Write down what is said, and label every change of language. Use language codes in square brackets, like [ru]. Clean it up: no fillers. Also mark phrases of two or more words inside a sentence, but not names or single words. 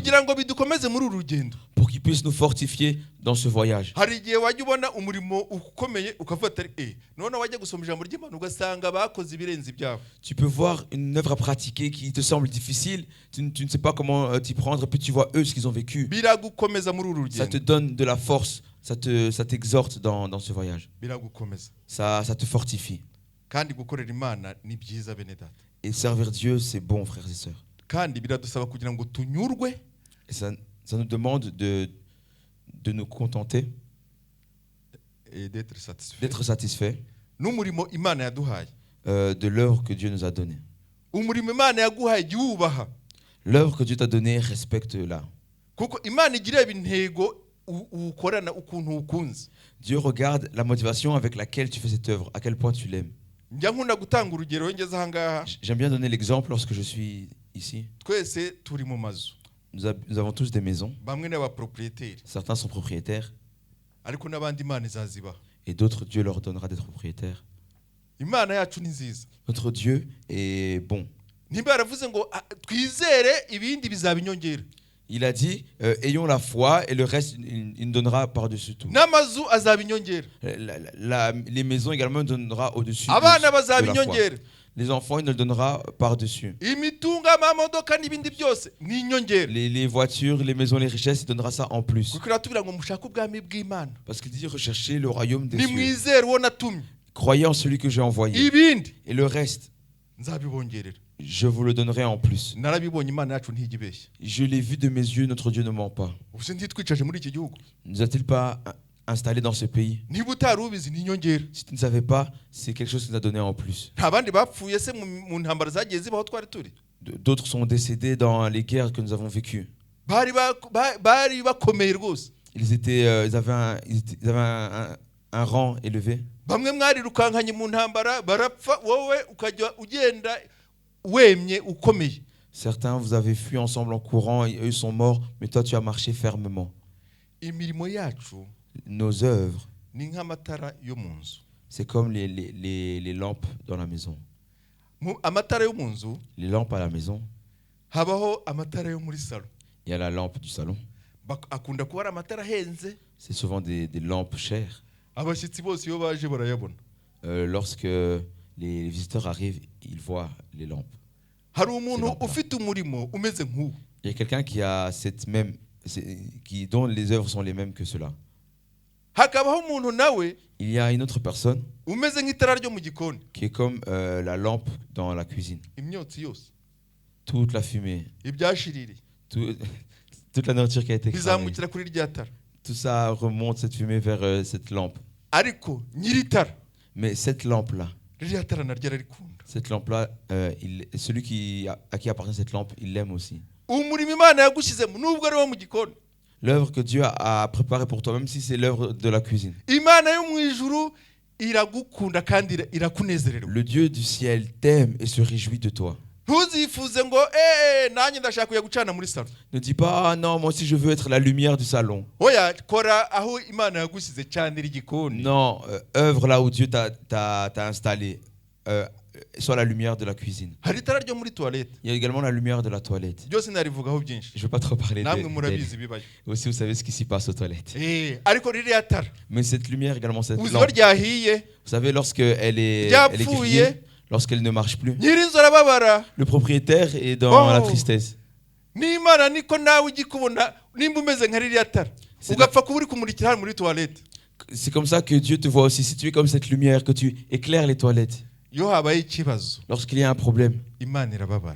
[rw] kugira ngo bidukomeze muri uru rugendo. [fr] pour qu'ils puissent nous fortifier dans ce voyage. [rw] Hari igihe wajya ubona umurimo ukomeye ukavuga ati none wajya gusoma ijambo ry'Imana ugasanga bakoze ibirenze ibyabo. [fr] Tu peux voir une œuvre à pratiquer qui te semble difficile, tu ne sais pas comment t'y prendre, et puis tu vois eux ce qu'ils ont vécu. [rw] Biragukomeza muri uru [fr] Ça te [rw] rugendo, [fr] donne de la force, ça t'exhorte dans ce voyage. [rw] biragukomeza. [fr] Ça te fortifie. [rw] Kandi gukorera Imana ni byiza bene data, [fr] Et servir Dieu, c'est bon, frères et sœurs. [rw] kandi biradusaba kugira ngo tunyurwe [fr] Et ça nous demande de nous contenter, et d'être satisfait d'être satisfaits [rw] n'umurimo Imana yaduhaye. [fr] de l'œuvre que Dieu nous a donnée. [rw] Umurimo Imana yaguhaye jya uwubaha, [fr] L'œuvre que Dieu t'a donnée, respecte-la. [rw] kuko Imana igireba intego ukorana ukuntu ukunze. [fr] Dieu regarde la motivation avec laquelle tu fais cette œuvre, à quel point tu l'aimes. [rw] Njya nkunda gutanga urugero iyo ngeze ahangaha, [fr] J'aime bien donner l'exemple lorsque je suis ici. [rw] twese turi mu mazu, [fr] Nous avons tous des maisons. [rw] bamwe n'abapropriétaire, [fr] Certains sont propriétaires [rw] ariko n'abandi Imana izazibaha. [fr] et d'autres, Dieu leur donnera d'être propriétaires. [rw] Imana yacu ni nziza. [fr] Notre Dieu est bon. [rw] Nimba yaravuze ngo twizere ibindi bizaba inyongera, [fr] Il a dit, ayons la foi et le reste, il nous donnera par-dessus tout. [rw] n'amazu azaba inyongera, [fr] Les maisons également, il nous donnera au-dessus de [rw] abana bazaba [fr] la foi. [rw] inyongera, [fr] Les enfants, il nous le donnera par-dessus. [rw] imitungo, amamodoka n'ibindi byose ni inyongera. [fr] Les voitures, les maisons, les richesses, il donnera ça en plus. [rw] kuko iratubwira ngo mushake ubwami bw'Imana, [fr] Parce qu'il dit, recherchez le royaume des cieux. [rw] nimwizere uwo natumye, [fr] Croyez en celui que j'ai envoyé. [rw] ibindi [fr] Et le reste, [rw] nzabibongerera. [fr] je vous le donnerai en plus. [rw] Narabibonye, Imana yacu ntijya ibeshya. [fr] Je l'ai vu de mes yeux, notre Dieu ne ment pas. [rw] ubuse ntitwicaje muri iki gihugu, [fr] Ne nous a-t-il pas installés dans ce pays? [rw] niba utari ubizi ni inyongera. [fr] Si tu ne savais pas, c'est quelque chose qu'il nous a donné en plus. [rw] Nta bandi bapfuye se mu ntambara zagiye zibaho twari turi? [fr] D'autres sont décédés dans les guerres que nous avons vécues. [rw] bari bakomeye rwose. [fr] Ils avaient un rang élevé. [rw] Bamwe mwarirukankanye mu ntambara barapfa, wowe ukajya ugenda wemye ukomeye. [fr] Certains, vous avez fui ensemble en courant, et eux sont morts, mais toi tu as marché fermement. [rw] Imirimo yacu [fr] Nos œuvres, [rw] ni nk'amatara yo mu nzu. [fr] c'est comme les lampes dans la maison. [rw] Amatara yo mu nzu [fr] Les lampes à la maison, [rw] habaho amatara yo muri salo. [fr] il y a la lampe du salon. [rw] Akunda kuba ari amatara ahenze, [fr] C'est souvent des lampes chères. [rw] abashyitsi bose iyo baje barayabona. [fr] Lorsque les visiteurs arrivent, ils voient les lampes. [rw] Hari umuntu ufite umurimo umeze nk'uwo. [fr] Il y a quelqu'un qui a dont les œuvres sont les mêmes que cela. [rw] Hakabaho umuntu nawe [fr] Il y a une autre personne [rw] umeze nk'itara ryo mu gikoni. [fr] qui est comme la lampe dans la cuisine. [rw] Imyotsi yose, [fr] Toute la fumée, [rw] ibyashiririye [fr] toute la nourriture qui a été cramée, [rw] bizamukira kuri rya tara. [fr] tout ça remonte, cette fumée, vers cette lampe. [rw] Ariko nyiri tara, [fr] Mais cette lampe-là, [rw] ririya tara naryo ararikunda. [fr] cette lampe-là, celui à qui appartient cette lampe, il l'aime aussi. [rw] Umurimo Imana yagushyizemo nubwo ari wo mu gikoni, [fr] L'œuvre que Dieu a préparée pour toi, même si c'est l'œuvre de la cuisine. [rw] Imana yo mu ijuru iragukunda kandi irakunezererwa. [fr] Le Dieu du ciel t'aime et se réjouit de toi. [rw] Ntuzifuze ngo nanjye ndashaka kujya gucana muri salo. [fr] Ne dis pas, ah non, moi aussi je veux être la lumière du salon. [rw] Oya, kora aho Imana yagushyize, canira igikoni. [fr] Non, œuvre là où Dieu t'a installé. Sois la lumière de la cuisine. [rw] Hari itara ryo muri toilette. [fr] Il y a également la lumière de la toilette. [rw] Byose narivugaho byinshi. [fr] Je ne veux pas trop parler [rw] Namwe [fr] d'elle. [rw] murabizi bibayo. [fr] Aussi, vous savez ce qui s'y passe aux toilettes. [rw] Ariko ririya tara, [fr] Mais cette lumière également, cette [rw] uzi ko [fr] lampe, [rw] ryahiye, [fr] vous savez, lorsqu'elle est [rw] ryapfuye, [fr] grillée, lorsqu'elle ne marche plus, [rw] nyiri inzu arababara. [fr] le propriétaire est dans la tristesse. [rw] N'Imana niko nawe ugikubona nimba umeze nka ririya tara, ugapfa kuba uri kumurikira hano muri toilette. [fr] C'est comme ça que Dieu te voit aussi. Si tu es comme cette lumière, que tu éclaires les toilettes. [rw] iyo habaye ikibazo [fr] Lorsqu'il y a un problème, [rw] imana irababara